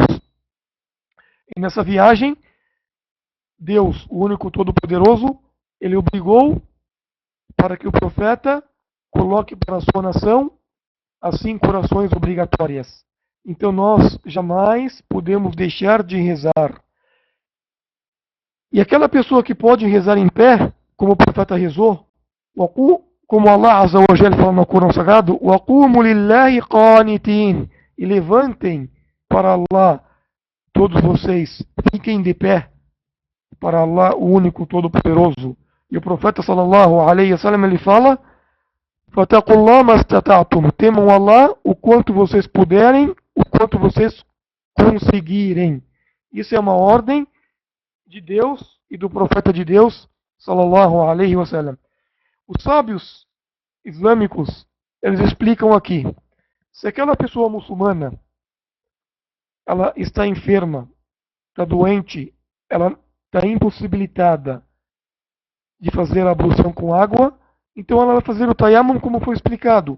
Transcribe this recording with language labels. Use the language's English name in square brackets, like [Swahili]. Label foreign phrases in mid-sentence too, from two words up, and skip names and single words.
[Portuguese] E nessa viagem, Deus, o único todo-poderoso, ele obrigou para que o profeta coloque para a sua nação as 5 orações obrigatórias. Então nós jamais podemos deixar de rezar. E aquela pessoa que pode rezar em pé, como o profeta rezou, como [Arabic] الله عز وجل [Portuguese] fala no Corão Sagrado, [Arabic] وَقُومُوا لِلَّهِ قَانِتِينَ, [Portuguese] e levantem para Allah, todos vocês, fiquem de pé para Allah, o único todo-poderoso. E o profeta [Arabic] صلى الله عليه وسلم, [Portuguese] ele fala: [Arabic] فَتَقُوا اللَّهَ مَا اسْتَطَعْتُمْ, [Portuguese] temam Allah o quanto vocês puderem, o quanto vocês conseguirem. Isso é uma ordem de Deus e do profeta de Deus, [Arabic] صلى الله عليه وسلم. [Portuguese] Os sábios islâmicos, eles explicam aqui, se aquela pessoa muçulmana, ela está enferma, está doente, ela está impossibilitada de fazer a ablução com água, então ela vai fazer o tayammum como foi explicado.